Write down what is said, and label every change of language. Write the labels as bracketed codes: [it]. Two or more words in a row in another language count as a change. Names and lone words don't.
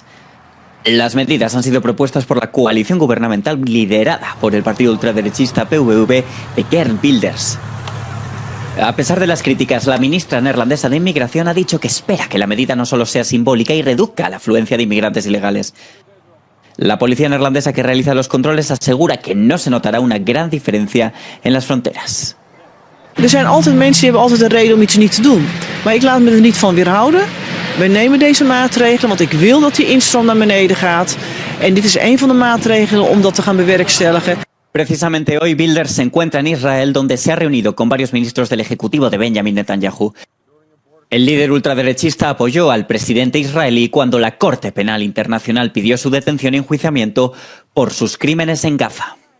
[es] Las medidas han sido propuestas por la coalición gubernamental liderada por el partido ultraderechista PVV de Geert Wilders. A pesar de las críticas, la ministra neerlandesa de Inmigración ha dicho que espera que la medida no solo sea simbólica y reduzca la afluencia de inmigrantes ilegales. La policía neerlandesa que realiza los controles asegura que no se notará una gran diferencia en las fronteras. [nl] Er zijn altijd mensen die hebben altijd een reden om iets niet te doen. Maar ik laat me er niet van weerhouden. Wij nemen deze maatregelen, want ik wil dat die instroom naar beneden gaat. En dit is een van de maatregelen om dat te gaan bewerkstelligen. [es] Precisamente hoy Wilders se encuentra en Israel, donde se ha reunido con varios ministros del ejecutivo de Benjamin Netanyahu. El líder ultraderechista apoyó al presidente israelí cuando la Corte Penal Internacional pidió su detención y enjuiciamiento por sus crímenes en Gaza.